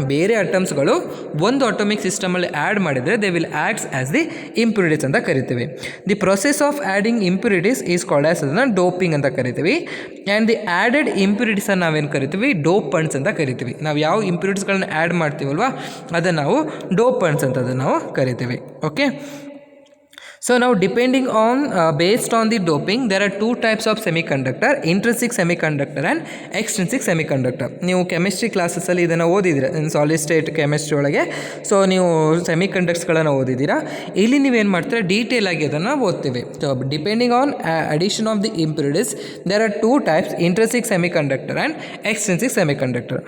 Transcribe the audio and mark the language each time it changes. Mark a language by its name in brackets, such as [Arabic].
[Kannada] ಬೇರೆ ಅಟಮ್ಸ್ಗಳು ಒಂದು atomic ಸಿಸ್ಟಮಲ್ಲಿ add ಮಾಡಿದರೆ [English] they will acts as the impurities [Kannada] ಅಂತ ಕರಿತೀವಿ. [English] the process of adding impurities is called as [Kannada] ಅದನ್ನು ಡೋಪಿಂಗ್ ಅಂತ ಕರಿತೀವಿ. ಆ್ಯಂಡ್ ದಿ ಆ್ಯಡೆಡ್ ಇಂಪ್ಯೂರಿಟೀಸನ್ನು ನಾವೇನು ಕರಿತೀವಿ, ಡೋಪಂಟ್ಸ್ ಅಂತ ಕರಿತೀವಿ. ನಾವು ಯಾವ ಇಂಪ್ಯೂರಿಟೀಸ್ಗಳನ್ನ ಆ್ಯಡ್ ಮಾಡ್ತೀವಲ್ವ ಅದನ್ನು ನಾವು ಡೋಪಂಟ್ಸ್ ಅಂತ ಅದನ್ನು ನಾವು ಕರಿತೀವಿ. Okay. [English] So now depending on based on the doping there are two types of semiconductor, intrinsic semiconductor and extrinsic semiconductor. [Kannada] ನೀವು ಕೆಮಿಸ್ಟ್ರಿ ಕ್ಲಾಸಸ್ಸಲ್ಲಿ ಇದನ್ನು ಓದಿದ್ದೀರಾ, ಸಾಲಿಡ್ ಸ್ಟೇಟ್ ಕೆಮಿಸ್ಟ್ರಿ ಒಳಗೆ. ಸೊ ನೀವು ಸೆಮಿಕಂಡಕ್ಟರ್ಸ್ಗಳನ್ನು ಓದಿದ್ದೀರಾ. ಇಲ್ಲಿ ನೀವೇನು ಮಾಡ್ತೀರಾ, ಡೀಟೇಲ್ ಆಗಿ ಅದನ್ನು ಓದ್ತೀವಿ. [English] So depending on addition of the impurities there are two types, intrinsic semiconductor and extrinsic semiconductor.